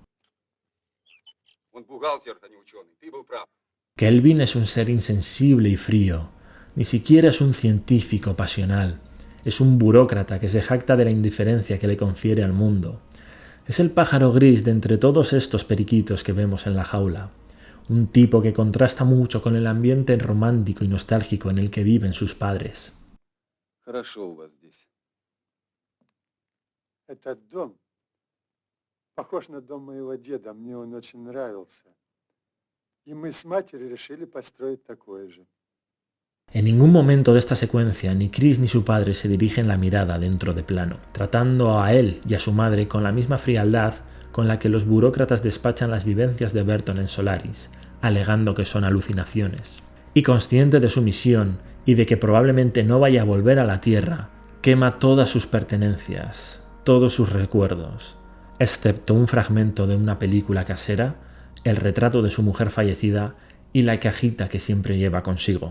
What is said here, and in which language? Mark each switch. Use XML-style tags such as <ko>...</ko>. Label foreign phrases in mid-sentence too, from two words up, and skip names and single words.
<es>Kelvin es un ser insensible y frío, ni siquiera es un científico pasional, es un burócrata que se jacta de la indiferencia que le confiere al mundo. Es el pájaro gris de entre todos estos periquitos que vemos en la jaula. Un tipo que contrasta mucho con el ambiente romántico y nostálgico en el que viven sus padres.</es> <ru>Хорошо у вас здесь. Этот дом похож на дом моего деда. Мне он очень нравился. Y мы с матерью решили построить такое же.</ru> <es>En ningún momento de esta secuencia ni Chris ni su padre se dirigen la mirada dentro de plano, tratando a él y a su madre con la misma frialdad con la que los burócratas despachan las vivencias de Burton en Solaris, alegando que son alucinaciones. Y consciente de su misión y de que probablemente no vaya a volver a la Tierra, quema todas sus pertenencias, todos sus recuerdos, excepto un fragmento de una película casera, el retrato de su mujer fallecida y la cajita que siempre lleva consigo.</es>